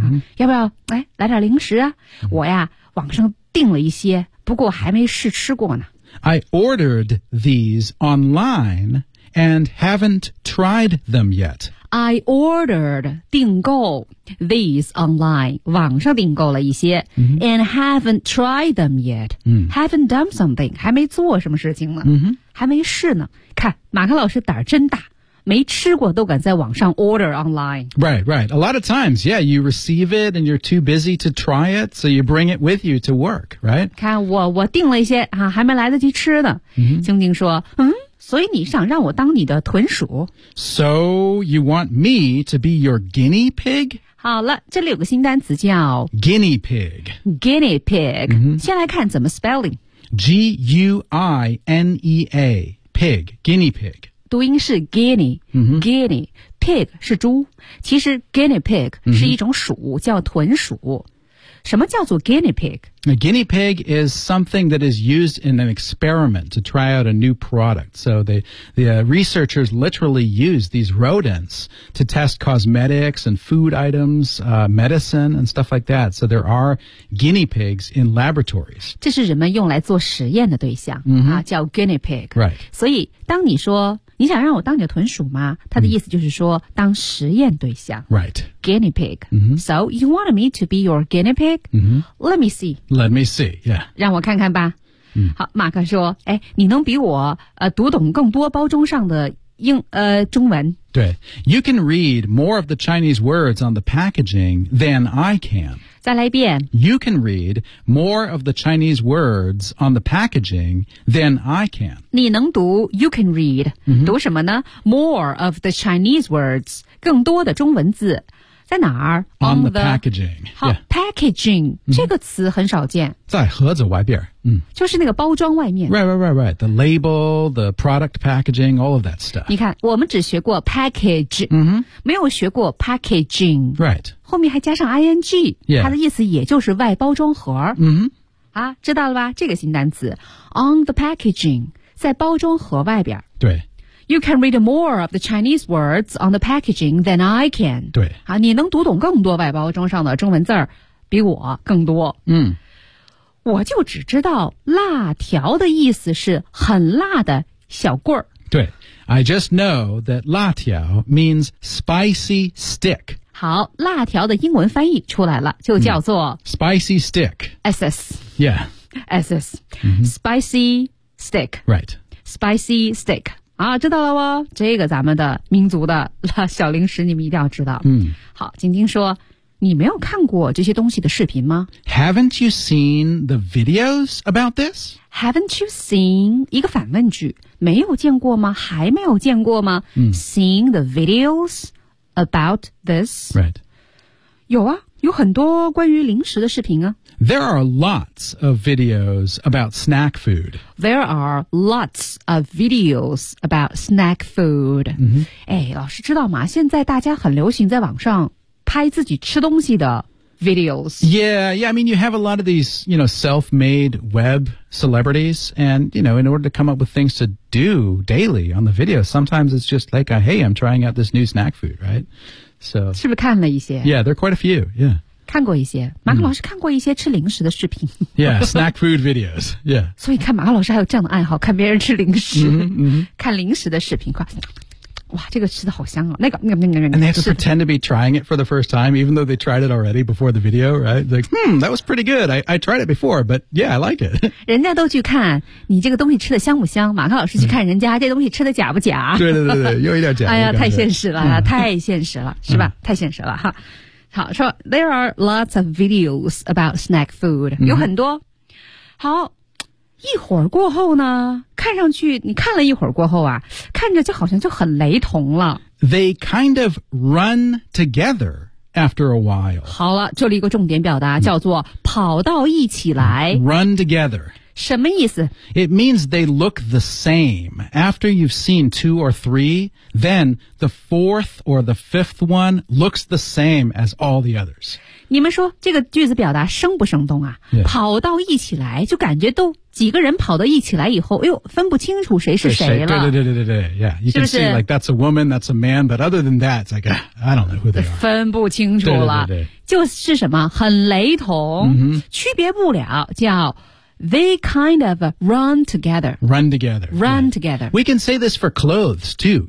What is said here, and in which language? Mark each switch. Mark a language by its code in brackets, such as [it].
[zh] 啊、要不要、哎、来点零食啊、嗯、我呀网上订了一些不过还没试吃过呢 [en] I ordered these onlineAnd haven't tried them yet. I ordered [zh] 订购 [en] these online [zh] 网上订购了一些、 mm-hmm. [en] and haven't tried them yet.、 Mm-hmm. Haven't done something [zh] 还没做什么事情呢、 mm-hmm. 还没试呢。看马克老师胆儿真大，没吃过都敢在网上 [en] order online. Right, right. A lot of times, yeah, you receive it and you're too busy to try it, so you bring it with you to work, right? [zh] 看我订了一些啊，还没来得及吃呢。晶晶说，嗯。所以你想让我当你的豚鼠 [en] So you want me to be your guinea pig? [zh] 好了这里有个新单词叫 [en] Guinea pig Guinea pig、 mm-hmm. [zh] 先来看怎么 spelling [en] G-U-I-N-E-A Pig Guinea pig [zh] 读音是 guinea、 mm-hmm. Guinea Pig 是猪其实 guinea pig 是一种鼠、mm-hmm. 叫豚鼠什么叫做 guinea pig? [en] A guinea pig is something that is used in an experiment to try out a new product. So the researchers literally use these rodents to test cosmetics and food items,、medicine and stuff like that. So there are guinea pigs in laboratories. [zh] 这是人们用来做实验的对象、 mm-hmm. 啊、叫 guinea pig. [en] Right. [zh] 所以当你说你想让我当你的豚鼠吗他的意思就是说、mm. 当实验对象 [en] Right Guinea pig、 mm-hmm. So you want me to be your guinea pig?、 Mm-hmm. Let me see Let me see, yeah [zh] 让我看看吧、 mm. 好马克说哎，你能比我、读懂更多包装上的英、中文 [en] 对 You can read more of the Chinese words on the packaging than I can [zh] 再来一遍 [en] You can read more of the Chinese words on the packaging than I can [zh] 你能读 [en] You can read、 mm-hmm. [zh] 读什么呢 [en] More of the Chinese words [zh] 更多的中文字在哪儿 [en] On the packaging [zh] 好、 yeah. Packaging、mm-hmm. 这个词很少见在盒子外边嗯、就是那个包装外面 [en] Right, right, right, right The label, the product packaging, all of that stuff [zh] 你看我们只学过 package、 mm-hmm. 没有学过 packaging [en] Right [zh] 后面还加上 ing、 yeah. 它的意思也就是外包装盒、 mm-hmm. 啊，知道了吧这个新单词 [en] On the packaging [zh] 在包装盒外边对 [en] You can read more of the Chinese words on the packaging than I can [zh] 对、啊、你能读懂更多外包装上的中文字比我更多嗯我就只知道辣条的意思是很辣的小棍儿。 [en] 对 I just know that 辣条 means spicy stick [zh] 好辣条的英文翻译出来了就叫做、mm. [en] Spicy stick SS Yeah SS、 mm-hmm. Spicy stick Right Spicy stick [zh] 啊，知道了哦这个咱们的民族的小零食你们一定要知道、 mm. 好晶晶说你没有看过这些东西的视频吗 [en] Haven't you seen the videos about this? Haven't you seen [zh] 一个反问句没有见过吗还没有见过吗、嗯、 [en] Seen the videos about this? Right [zh] 有啊有很多关于零食的视频啊 [en] There are lots of videos about snack food There are lots of videos about snack food、嗯、 [zh] 哎，老师知道吗现在大家很流行在网上拍自己吃东西的 videos. [en] Yeah, yeah. I mean, you have a lot of these, you know, self-made web celebrities. And, you know, in order to come up with things to do daily on the video, sometimes it's just like, hey, I'm trying out this new snack food, right? So, [zh] 是不是看了一些? [en] Yeah, there are quite a few, yeah. [zh] 看过一些，马克老师看过一些吃零食的视频。 [en] Yeah, snack food videos. Yeah. [zh] 所以看马克老师还有这样的爱好，看别人吃零食，看零食的视频。哇，这个吃的好香啊！那个， [en] And they have to pretend to be trying it for the first time, even though they tried it already before the video, right? Like, that was pretty good. I tried it before, but yeah, I like it. [zh] 人家都去看你这个东西吃的香不香，马克老师去看人家这东西吃的假不假？对，又一点假。哎呀，太现实了，太现实了，是吧？太现实了哈。好，说 [en] there are lots of videos about snack food. [zh] 有很多。好，一会儿过后呢，看上去你看了一会儿过后啊，看着就好像就很雷同了。 [en] They kind of run together after a while. [zh] 好了，这里一个重点表达叫做跑到一起来。 [en] Run together. [zh] 什么意思？ [en] It means they look the same. After you've seen two or three, then the fourth or the fifth one looks the same as all the others. [zh] 你们说这个句子表达生不生动啊？ [en] Yeah. [zh] 跑到一起来就感觉都几个人跑到一起来以后，哎呦，分不清楚谁是谁了。 [en] 对 ，Yeah, you can see like that's a woman, that's a man, but other than that, it's like I don't know who they are. [zh] 分不清楚了，对，就是什么很雷同，区别不了，叫 [en] they kind of run together. Run together. We can say this for clothes too.